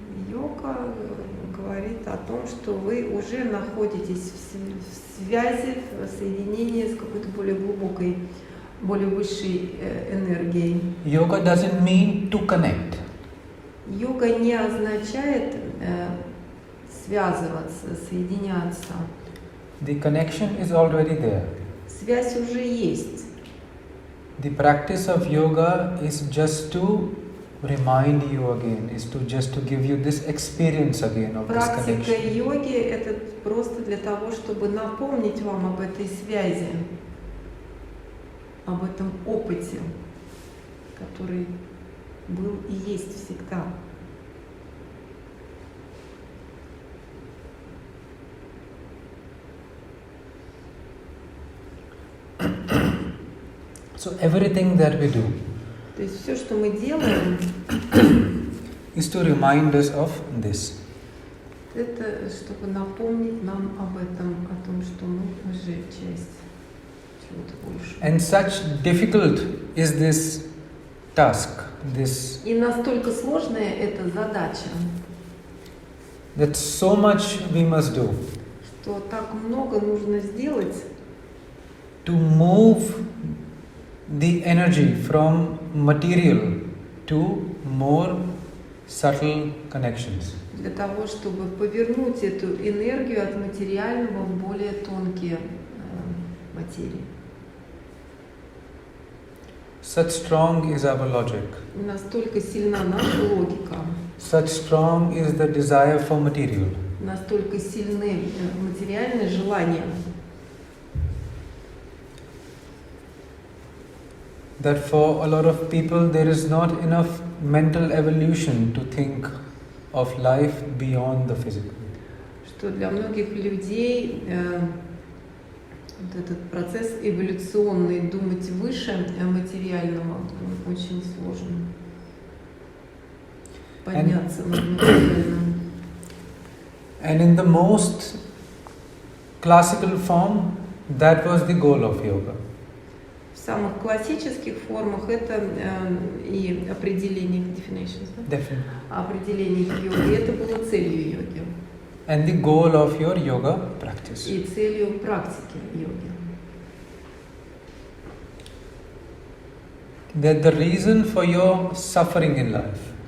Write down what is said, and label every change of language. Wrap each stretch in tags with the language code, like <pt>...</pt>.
<ru>Йога говорит о том, что вы уже находитесь в связи, в соединении с какой-то более глубокой, более высшей энергией.</ru> <en>Yoga doesn't mean to connect.</en> <ru>Йога не означает связываться, соединяться.</ru> <en>The connection is already there.</en> <ru>Связь уже есть.</ru> <en>The practice of yoga is just to remind you again, is to just to give you this experience again of this</en> <ru>Практика</ru> <en>connection.</en> <ru>йоги — это просто для того, чтобы напомнить вам об этой связи, об этом опыте, который был и есть всегда.</ru> <en>So everything that we do</en> <ru>То есть все, что мы делаем,</ru> <en>is to remind us of this.</en> <ru>это чтобы напомнить нам об этом, о том, что мы уже часть чего-то большего.</ru> <en>And such difficult is this task, this</en> <ru>И настолько сложная эта задача,</ru> <en>that so much we must do</en> <ru>что так много нужно сделать,</ru> <en>to move the energy from material to more subtle connections.</en> <ru>для того, чтобы повернуть эту энергию от материального в более тонкие материи.</ru> <en>Such strong is our logic.</en> <ru>Настолько сильна наша логика,</ru> <en>Such strong is the desire for material.</en> <ru>настолько сильны материальные желания,</ru> <en>That for a lot of people there is not enough mental evolution to think of life beyond the physical.</en> <ru>что для многих людей вот этот процесс эволюционный, думать выше материального, он очень сложно. Подняться над материальным.</ru> <en>And in the most classical form, that was the goal of yoga.</en> <ru>В самых классических формах это и определение definitions, да?</ru> <en>Definitely.</en> <ru>Определение йоги, это было целью йоги</ru> <en>And the goal of your yoga practice.</en> <ru>и целью практики йоги.</ru> <en>That the reason for your suffering in life,</en>